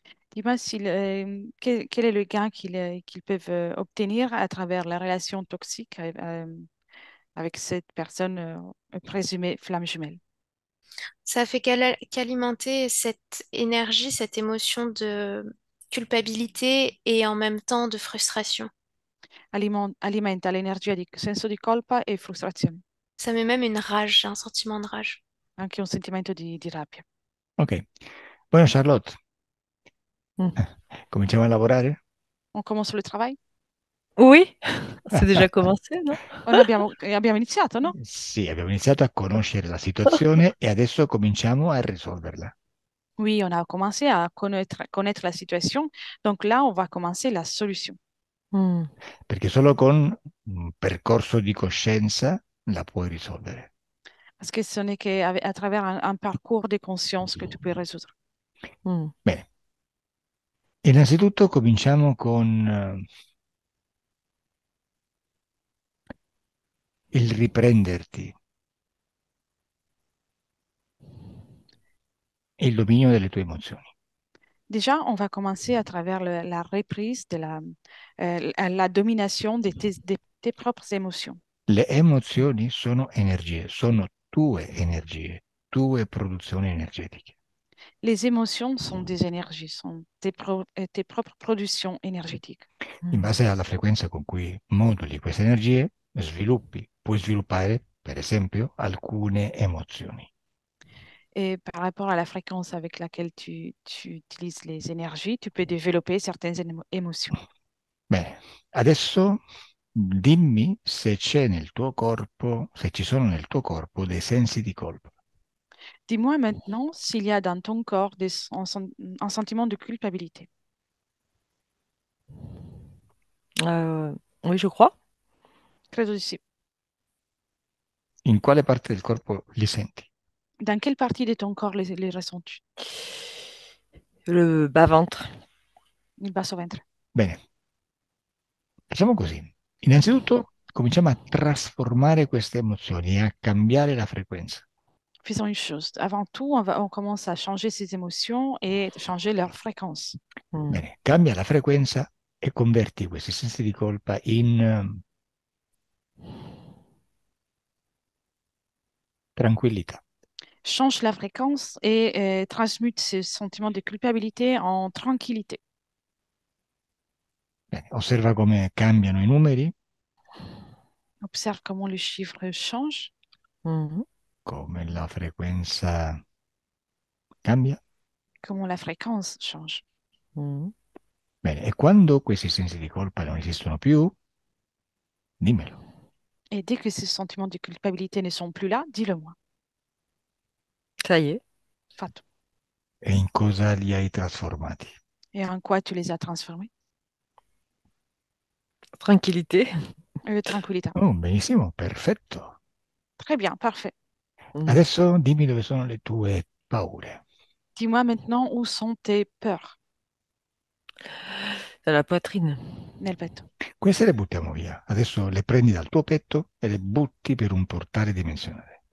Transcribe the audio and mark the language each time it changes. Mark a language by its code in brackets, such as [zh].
[fr] Dis-moi quel est le gain qu'ils peuvent obtenir à travers la relation toxique avec cette personne présumée flamme jumelle. Ça fait qu'alimenter cette énergie, cette émotion de culpabilité et en même temps de frustration. [it] Alimenta l'energia di senso di colpa e frustrazione, [fr] Ça met même une rage, j'ai un sentiment de rage. [it] anche un sentimento di rabbia. Ok, bueno Charlotte, Mm. cominciamo a lavorare? [fr] On commence le travail? Oui, c'est déjà commencé, non? [it] Abbiamo iniziato, no? Sì, abbiamo iniziato a conoscere la situazione e adesso cominciamo a risolverla. [fr] Oui, on a commencé à connaître la situation. Donc là, on va commencer la solution. Mm. [it] Perché solo con un percorso di coscienza la puoi risolvere. [fr] Parce que ce n'est qu'à travers un parcours de conscience que tu peux résoudre. Mm. [it] Bene, innanzitutto cominciamo con il riprenderti e il dominio delle tue emozioni. [fr] Déjà, on va commencer à travers la reprise la domination de tes propres émotions. [it] Le emozioni sono energie, sono tue produzioni energetiche. [fr] Les émotions sont des énergies, sont tes propres productions énergétiques. [it] In Mm. base alla frequenza con cui moduli queste energie, puoi sviluppare, per esempio, alcune emozioni. [fr] Et par rapport à la fréquence avec laquelle tu utilises les énergies, tu peux développer certaines émotions. [it] Bene, adesso dimmi se c'è nel tuo corpo, se ci sono nel tuo corpo dei sensi di colpa. [fr] Dis-moi maintenant s'il y a dans ton corps un sentiment de culpabilité. Euh, oui, je crois. [it] Credo di sì. In quale parte del corpo li senti? [fr] Dans quelle partie de ton corps les ressens-tu? Le bas-ventre. [it] Il basso ventre. Bene, facciamo così. Innanzitutto cominciamo a trasformare queste emozioni e a cambiare la frequenza. [fr] Faisons une chose. Avant tout, on commence à changer ses émotions et changer leur fréquence. Mm. [it] Bene, cambia la frequenza e converti questi sensi di colpa in tranquillità. [fr] Change la fréquence et transmute ce sentiment de culpabilité en tranquillité. [it] Bene, osserva come cambiano i numeri, [fr] Observe comment le chiffre change, Mhm. [it] come la frequenza cambia. [fr] comment la fréquence change. Mhm. [it] Bene, e quando questi sensi di colpa non esistono più, dimmelo. [fr] Et dès que ces sentiments de culpabilité ne sont plus là, dis-le-moi. Ça y est. [it] Fatto. E in cosa li hai trasformati? [fr] Et en quoi tu les as transformés? Tranquillité. [it] Tranquillità. Oh, benissimo, perfetto. [fr] Très bien, parfait. Mm. [it] Adesso dimmi dove sono le tue paure. [fr] Dis-moi maintenant où sont tes peurs, Dans la poitrine. [it] nel petto. Queste le buttiamo via. Adesso le prendi dal tuo petto e le butti per un portale dimensionale.